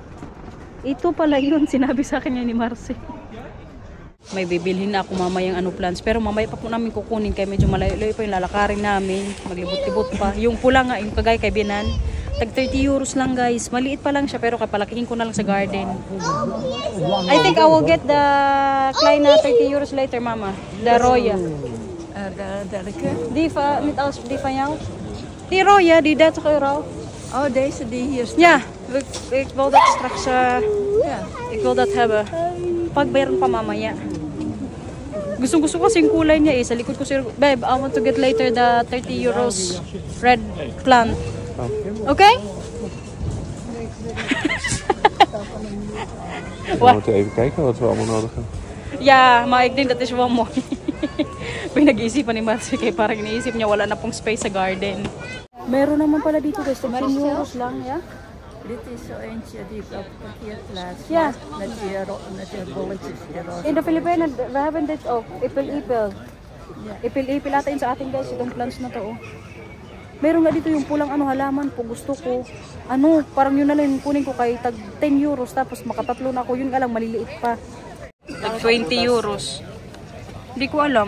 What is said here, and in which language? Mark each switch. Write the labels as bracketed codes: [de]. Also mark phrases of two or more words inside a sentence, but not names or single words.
[tl] Ito pala yun, sinabi sa akin ni Marcy. May bibilhin na ako mamayang ano plants. Pero mamaya pa po namin kukunin kaya medyo malayo-layo pa yung lalakarin namin. Maglibot-libot pa. Yung pula nga, yung kagay kay Binan. Tag 30 euros lang guys. Maliit pa lang siya pero kapalakihin ko na lang sa garden. [en] I think I will get the kleine 30 euros later mama. The Roya. [nl] Welke? Die van jou? Die 30 euro. Oh, deze die hier staat. Ja, ik wil dat straks, ik wil dat hebben. [tl] Pagbayaran pa mamaya. Gusto ko kasi yung kulay niya eh. Sa likod ko siya, [en] babe, I want to get later the 30 euros red plant. Okay? [nl] We moeten even kijken wat we allemaal nodig hebben. Yeah, maar ik denk dat is wel mooi. [tl] Pinag-iisipan ni Marcy kaya parang iniisip niya wala na pong space sa garden. Meron naman pala dito guys, 10 euros lang, [nl] ja? Dit is zo eentje die ik op het parkeerplaats Ja. met die bolletjes erover. In de Filipijnen, we hebben dit ook. [tl] Ipil-ipil. Ipil-ipil ata yun sa ating guys, itong plants na to. Oh. Meron nga dito yung pulang halaman po. Gusto ko, parang yun na lang kunin ko kay tag 10 euros tapos makatatlo na ako. Yun nga lang, maliliit pa. Tag 20 euros. Hindi ko alam.